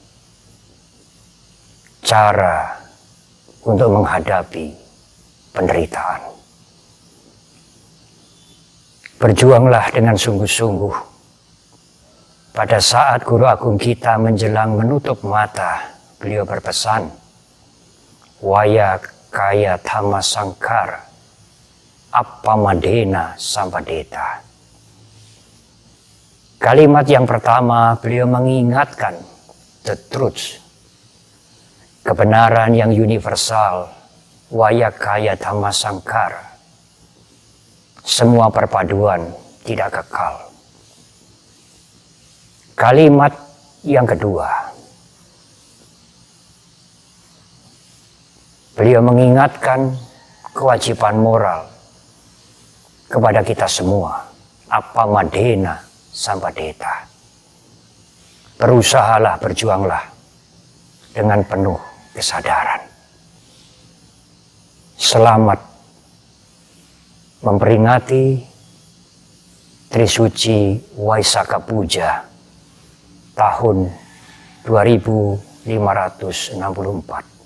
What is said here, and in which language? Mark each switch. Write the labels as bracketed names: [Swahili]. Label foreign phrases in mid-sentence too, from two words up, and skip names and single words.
[Indonesian] Cara untuk menghadapi penderitaan. Berjuanglah dengan sungguh-sungguh. Pada saat Guru Agung kita menjelang menutup mata, beliau berpesan, [Pali] Waya kaya thamma sangkara, appamadena sampadeta. [Indonesian] Kalimat yang pertama beliau mengingatkan [English] the truth, [Indonesian] kebenaran yang universal, [Pali] waya kaya thamma sangkara. [Indonesian] Semua perpaduan tidak kekal. Kalimat yang kedua, beliau mengingatkan kewajiban moral kepada kita semua. [Pali] Appamadena sampadeta. [Indonesian] Berusahalah, berjuanglah dengan penuh kesadaran. Selamat memperingati Trisuci Waisakha Puja tahun 2564.